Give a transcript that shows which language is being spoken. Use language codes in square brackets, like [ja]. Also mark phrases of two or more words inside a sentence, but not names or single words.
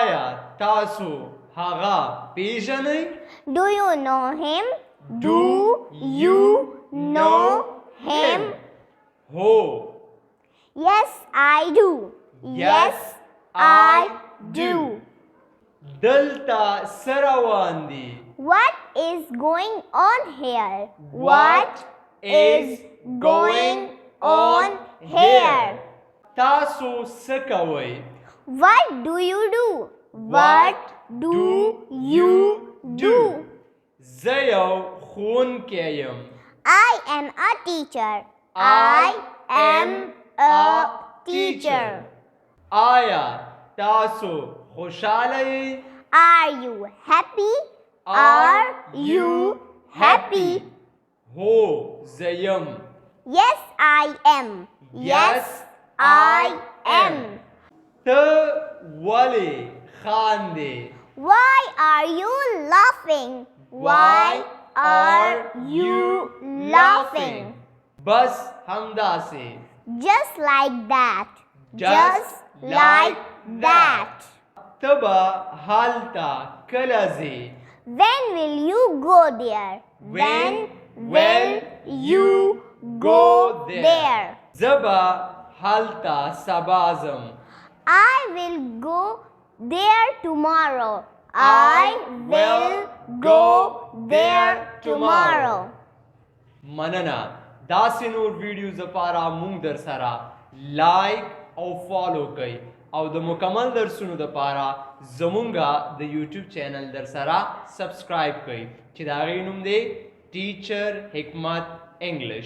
[ps] آیا تاسو هغه پیژنئ؟ [en] Do you know him? Do you know him? [ps] هو. [en] Yes, I do. Yes, I do. [ps] دلته څه روان دي؟ [en] What is going on here? What is going on here? [ps] تاسو څه کوئ؟ [en] What do you do? What do you do? [ps] زه یو ښوونکی یم. [en] I am a teacher. I am a teacher. [ps] آیا تاسو خوشحاله یئ؟ [en] Are you happy? Are you happy? [ps] هو زه یم. [en] Yes, I am. Yes, I am. [ps] ته ولې خاندې؟ [en] Why are you laughing? Why are you laughing? [ps] بس همداسې. [en] Just like that. Just like that. [ps] ته به هلته کله ځې؟ [en] When will you go there? When will you go there? [ps] زه به هلته سبا ځم. [en] I will go there tomorrow. I will go there tomorrow. [ps] مننه. داسې نور ویډیوز لپاره مونږ در سره لایک او فالو کړئ او د مکمل درسونو لپاره زمونږ د یوټیوب چینل در سره سبسکرایب کړئ چې د هغې نوم دی ټیچر حکمت انګلش.